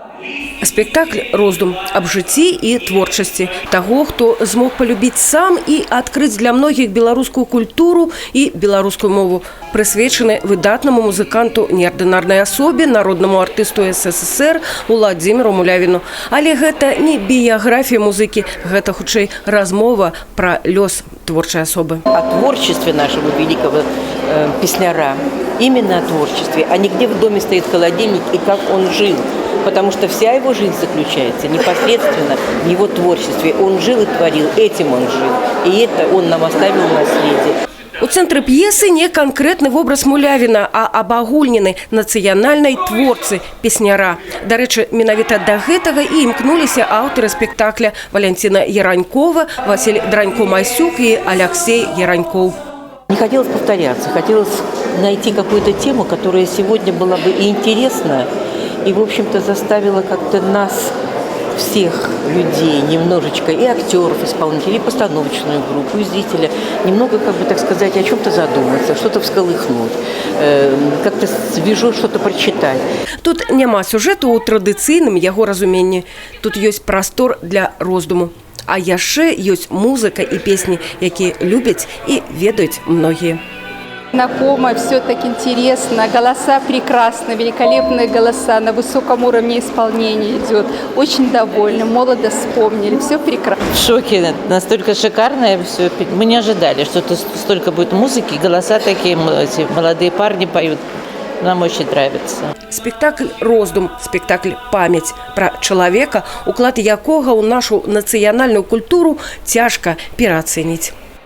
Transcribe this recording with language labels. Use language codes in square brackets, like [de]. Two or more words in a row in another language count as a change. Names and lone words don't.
[be] Спектакль «Роздум» аб жыцці і творчасці таго, хто змог полюбіць сам і адкрыць для многіх беларускую культуру і беларускую мову, прысвечаны выдатнаму музыканту, неардынарнай асобе, народнаму артысту СССР Уладзіміру Мулявіну. Але гэта не біяграфія музыкі, гэта хутчэй размова пра лёс творчай асобы. [ru] О творчестве нашего великого песняра, именно о творчестве, а не где в доме стоит холодильник и как он жил. Потому что вся его жизнь заключается непосредственно в его творчестве. Он жил и творил, этим он жил. И это он нам оставил в наследие. [be] У цэнтры п'есы не канкрэтны вобраз Мулявіна, а абагульнены нацыянальнай творцы песняра. Дарэчы, менавіта да гэтага і імкнуліся аўтары спектакля Валянціна Яранькова, Васіль Дранько-Масюк і Алексей Яраньков. [ru] Не хотелось повторяться, хотелось найти какую-то тему, которая сегодня была бы и интересна, и, в общем-то, заставила как-то нас, всех людей, немножечко, и актеров, исполнителей, и постановочную группу, и зрителя, немного, как бы, так сказать, о чем-то задуматься, что-то всколыхнуть, как-то свежо что-то прочитать. [be] Тут няма сюжэту ў традыцыйным яго разуменні. Тут ёсць прастор для роздуму. А яшчэ ёсць музыка і песні, якія любяць і ведаюць многія. [ru] Знакомо, все так интересно, голоса прекрасны, великолепные голоса, на высоком уровне исполнения идет. Очень довольны, молодо вспомнили, все прекрасно. В шоке, настолько шикарное все. Мы не ожидали, что столько будет музыки, голоса такие, эти молодые парни поют. Нам очень нравится. [be] Спектакль «Роздум», спектакль «Памяць» пра чалавека, уклад якога ў нашу нацыянальную культуру цяжка пераацэніць.